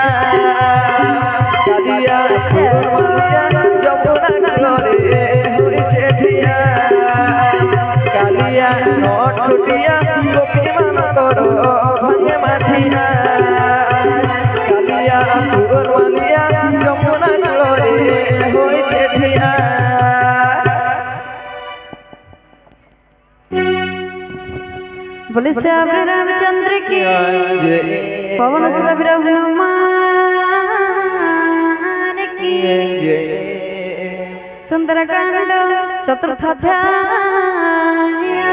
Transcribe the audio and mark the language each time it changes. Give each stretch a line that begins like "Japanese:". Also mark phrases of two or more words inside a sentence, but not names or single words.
Odia: କାଳିଆ ଫୁଲ ମାଳିଆ ଯମୁନା କୂଳରେ ହୋଇଛି ଠିଆ। କାଳିଆ ନଟ ଖଟିଆ ଗୋପୀ ମାନକର ଭାଙ୍ଗେ ମାଠିଆ। କାଳିଆ ଫୁଲ ମାଳିଆ ଯମୁନା କୂଳରେ ହୋଇଛି ଠିଆ।
Hindi: बोले श्याम रामचंद्र की पवन सुत हनुमान की सुंदरकांड चतुर्थ अध्याय।